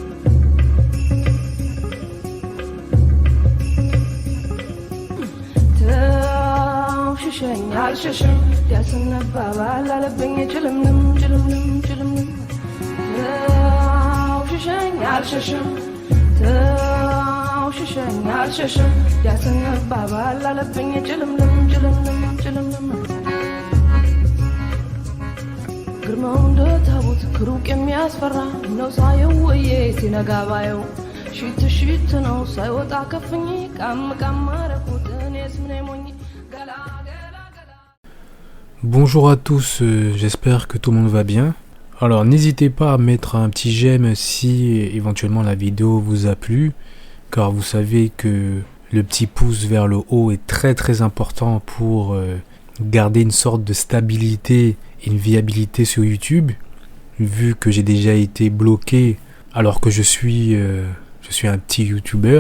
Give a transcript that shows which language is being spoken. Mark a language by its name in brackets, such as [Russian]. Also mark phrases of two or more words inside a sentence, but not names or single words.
[Amharic] ተውሽሸኝ አልሸሽም ያስነባባል አለብኝ ጭልምልም ጭልምልም ጭልምልም ተውሽሸኝ አልሸሽም ተውሽሸኝ አልሸሽም ያስነባባል አለብኝ ጭልምልም ጭልምልም ጭልምልም ግርማው እንደ ታቦት ከሩቅ የሚያስፈራ ነው ሳየው ወዬ ሲነጋ ባየው ሽት ሽት ነው ሳይወጣ ከፍኝ ቃም ቃም አረኩት እኔስ ምን ሞኝ ገላ ገላ ገላ [French] Bonjour à tous, j'espère que tout le monde va bien. Alors n'hésitez pas à mettre un petit j'aime si éventuellement la vidéo vous a plu, car vous savez que le petit pouce vers le haut est très très important pour garder une sorte de stabilité et une viabilité sur YouTube, vu que j'ai déjà été bloqué alors que je suis un petit youtubeur.